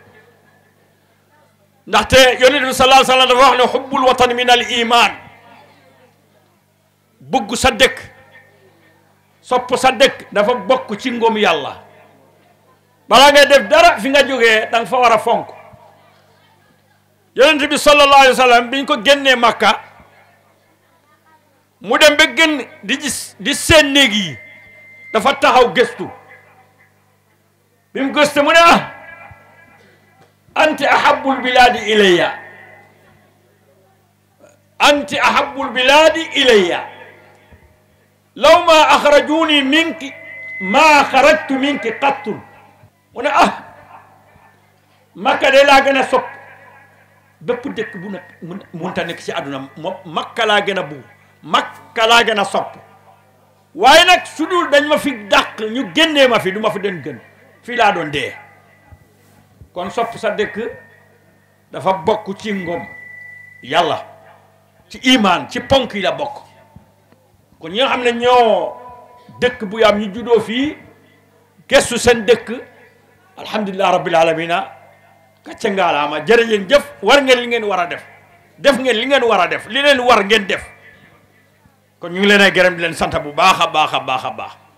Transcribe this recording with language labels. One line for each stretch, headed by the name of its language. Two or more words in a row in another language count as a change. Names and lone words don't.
Wolof: ndaxte yonent bi
Arabic: صلى الله عليه وسلم
Wolof: dafa wax ne
Arabic: حب الوطن من الإيمان
Wolof: bëgg sa dëkk sopp sa dëkk dafa bokk ci ngëm yàlla balaa ngay def dara fi nga jógee da nga fa war a fonk yonent bi
Arabic: صلى الله عليه وسلم
Wolof: biñ ko génnee Makka mu dem ba génn di gis di seen néeg yi dafa taxaw gëstu bi mu gëstu mu ne
Arabic: أنت أحب البلاد إلي أنت أحب البلاد إلي لو ما أخرجوني منك ما خرجت منك قط
Wolof: mu ne Makka de laa gën a sopp bépp dëkk bu nekk munta nekk ci àdduna moom Makka laa gën a bugg Makka laa gën a sopp waaye nag su dul dañ ma fi dàq ñu génnee ma fi du ma fi den gën fii laa doon dee kon sopp sa dëkk dafa bokk ci ngom yàlla ci imaan ci ponk yi la bokk kon ñi nga xam ne ñoo dëkk bu yaam ñu juddoo fii gestu seen dëkk
Arabic: الحمد لله رب العالمين
Wolof: kacca ngaalaama jërëjëf jëf war ngeen li ngeen war a def def ngeen li ngeen war a def li leen war ngeen def kon ñu ngi leen ay gërëm di leen sant bu baax a baax a baax a baax